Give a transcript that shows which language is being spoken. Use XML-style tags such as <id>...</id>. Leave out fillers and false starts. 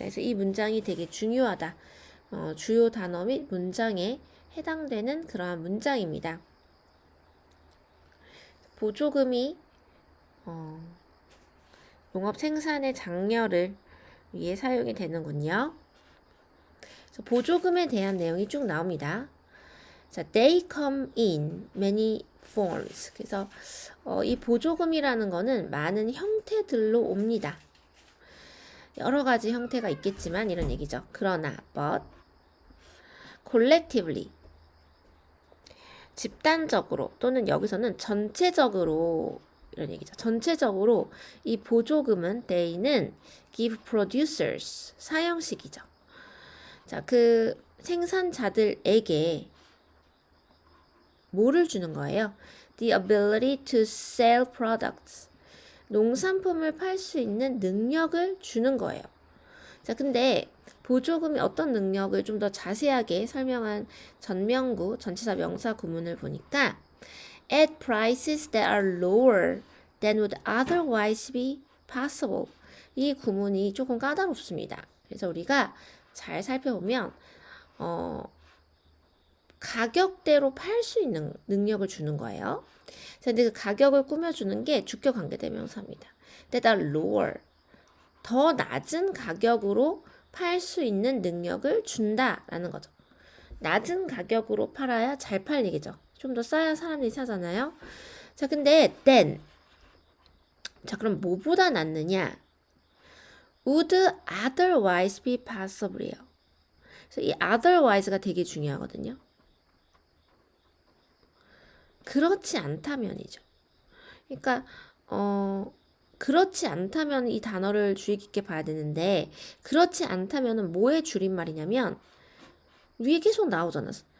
<ko>그래서 이 문장이 되게 중요하다. 주요 단어 및 문장에 해당되는 그러한 문장입니다. 보조금이 농업 생산의 장려를 위해 사용이 되는군요. 그래서 보조금에 대한 내용이 쭉 나옵니다.</ko> <en>자, they come in many forms.</en> <ko>그래서 이 보조금이라는 거는 많은 형태들로 옵니다. 여러 가지 형태가 있겠지만 이런 얘기죠. 그러나</ko> <en>but collectively,</en> <ko>집단적으로 또는 여기서는 전체적으로 이런 얘기죠. 전체적으로 이 보조금은 they는 give producers, 사형식이죠. 자, 그 생산자들에게 뭐를 주는 거예요?</ko> <en>The ability to sell products.</en> <ko>농산품을 팔 수 있는 능력을 주는 거예요. 자, 근데 보조금이 어떤 능력을 좀 더 자세하게 설명한 전명구 전치사 명사 구문을 보니까</ko> <en>at prices that are lower than would otherwise be possible.</en> <ko>이 구문이 조금 까다롭습니다. 그래서 우리가 잘 살펴보면 가격대로 팔 수 있는 능력을 주는 거예요. 근데 그 가격을 꾸며주는 게 주격 관계대명사입니다.</ko> <en>that are lower,</en> <ko>더 낮은 가격으로 팔 수 있는 능력을 준다라는 거죠. 낮은 가격으로 팔아야 잘 팔리겠죠. 좀 더 싸야 사람들이 사잖아요. 자, 근데 then, 자, 그럼 뭐보다 낫느냐?</ko> <en>would otherwise be possible이요.</en> <ko>그래서 이 otherwise가 되게 중요하거든요. 그렇지 않다면이죠. 그러니까 그렇지 않다면 이 단어를 주의 깊게 봐야 되는데 그렇지 않다면은 뭐의 줄임말이냐면 위에 계속 나오잖아.</ko>